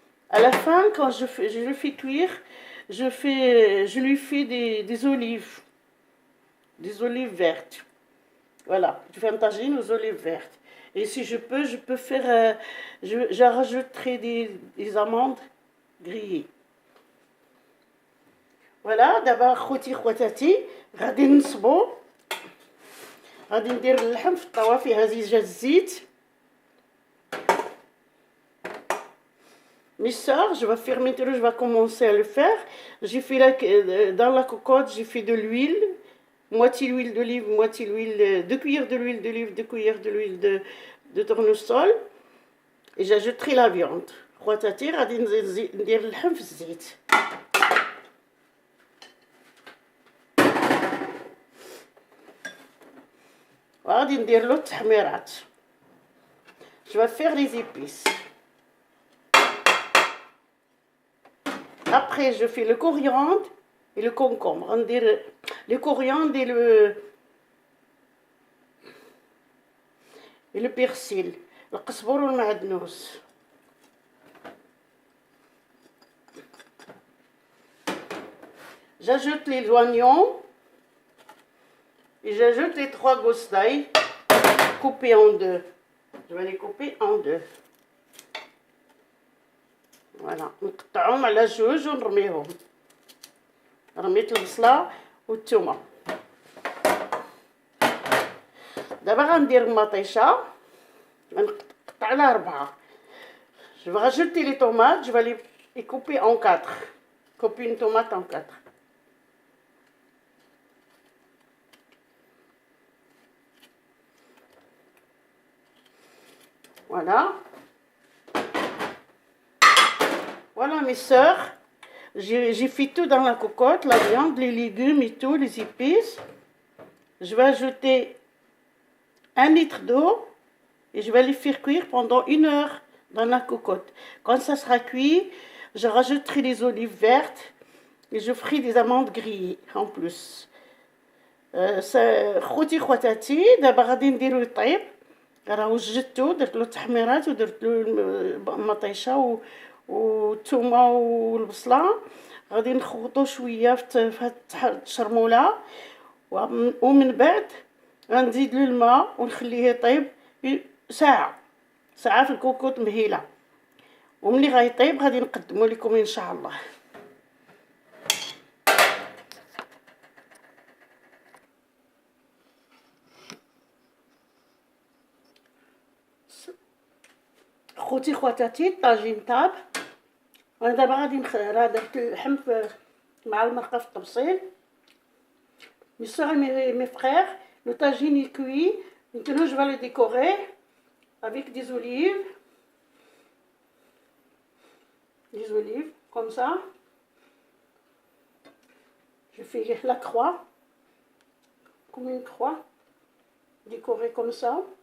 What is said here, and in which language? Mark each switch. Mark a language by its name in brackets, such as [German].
[French] À la fin, quand je le fais cuire, je lui fais des olives vertes. Voilà, je fais un tagine aux olives vertes. Et si je peux faire, je rajouterai des amandes grillées. [Arabic] Voilà, دابا خوتي خواتاتي غادي نصبو، غادي ندير اللحم في الطاوه فيها زيت الزيت. [French] Mes soeurs, je vais faire maintenant, je vais commencer à le faire. J'ai fait dans la cocotte, j'ai fait de l'huile, moitié l'huile d'olive, moitié l'huile, 2 cuillères de l'huile d'olive, 2 cuillères de l'huile de tournesol, et j'ajouterai la viande. [Arabic] خواتاتي غادي ندير اللحم في الزيت. غادي ندير له التحميرات. [French] Je vais faire les épices. Après, je fais le coriandre et le concombre. On dirait le coriandre et le persil, le [Arabic] قزبر والمعدنوس. [French] J'ajoute les oignons et j'ajoute les 3 gousses d'ail coupées en deux. Je vais les couper en deux. [Arabic] فوالا نقطعهم على جوج ونرميهم. رميت البصله والثومه. دابا غندير المطيشه، غنقطع لها 4. [French] Je vais rajouter les tomates, je vais les couper en 4. Couper une tomate en 4. Voilà. Voilà mes sœurs. J'ai fait tout dans la cocotte, la viande, les légumes et tout, les épices. Je vais ajouter 1 litre d'eau et je vais les faire cuire pendant 1 heure dans la cocotte. Quand ça sera cuit, je rajouterai les olives vertes et je ferai des amandes grillées en plus. [Arabic] خوتي خواتاتي دابا غادي نديرو يطيب. راه وجدتو درت له التحميرات ودرت له المطيشه والثومه والبصله. غادي نخوطو شويه في هاد الشرموله ومن بعد غنزيد له الماء ونخليه يطيب ساعه في الكوكوط مهيله. وملي غيطيب غادي نقدمو لكم ان شاء الله. خوتي خواتاتي الطاجين طاب. انا دابا غادي راه درت اللحم مع المرقه في الطبسيل. [French] Mes soeurs et mes frères, le tagine est cuit. Maintenant, je vais le décorer avec des olives. Des olives, comme ça. Je fais la croix, comme une croix, décorée comme ça.